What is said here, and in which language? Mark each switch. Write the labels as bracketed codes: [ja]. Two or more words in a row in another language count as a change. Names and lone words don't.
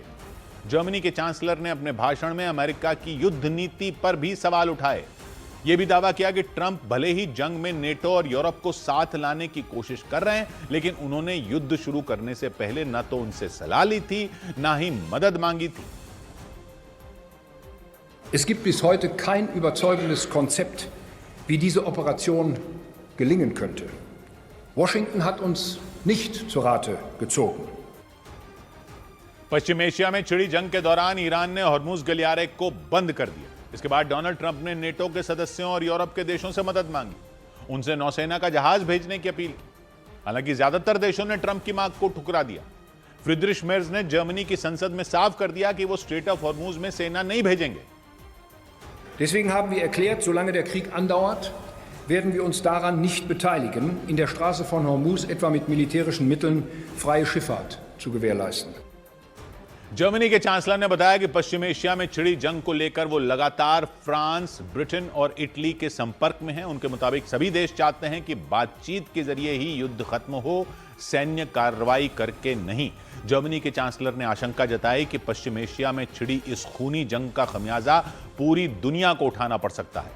[hi] जर्मनी के चांसलर ने अपने भाषण में अमेरिका की युद्ध नीति पर भी सवाल उठाए। यह भी दावा किया कि ट्रंप भले ही जंग में नेटो और यूरोप को साथ लाने की कोशिश कर रहे हैं, लेकिन उन्होंने युद्ध शुरू करने से पहले न तो उनसे सलाह ली थी, न ही मदद मांगी थी। [de] Es gibt bis heute kein überzeugendes Konzept, wie diese Operation gelingen könnte. Washington hat uns nicht zu Rate gezogen. [hi] पश्चिम एशिया में छिड़ी जंग के दौरान ईरान ने हॉर्मुज गलियारे को बंद कर दिया। इसके बाद डोनाल्ड ट्रंप ने नेटो के सदस्यों और यूरोप के देशों से मदद मांगी, उनसे नौसेना का जहाज भेजने की अपील की। हालांकि ज्यादातर देशों ने ट्रंप की मांग को ठुकरा दिया। फ्रीड्रिश मेर्ज ने जर्मनी की संसद में साफ कर दिया कि वो स्ट्रेट ऑफ हॉर्मुज में सेना नहीं भेजेंगे। [de] Deswegen haben wir erklärt, solange der Krieg andauert, werden wir uns daran nicht beteiligen, in der Straße von Hormuz etwa mit militärischen Mitteln freie Schifffahrt zu gewährleisten. [hi] जर्मनी के चांसलर ने बताया कि पश्चिम एशिया में छिड़ी जंग को लेकर वो लगातार फ्रांस, ब्रिटेन और इटली के संपर्क में हैं। उनके मुताबिक सभी देश चाहते हैं कि बातचीत के जरिए ही युद्ध खत्म हो, सैन्य कार्रवाई करके नहीं। जर्मनी के चांसलर ने आशंका जताई कि पश्चिम एशिया में छिड़ी इस खूनी जंग का खमियाजा पूरी दुनिया को उठाना पड़ सकता है।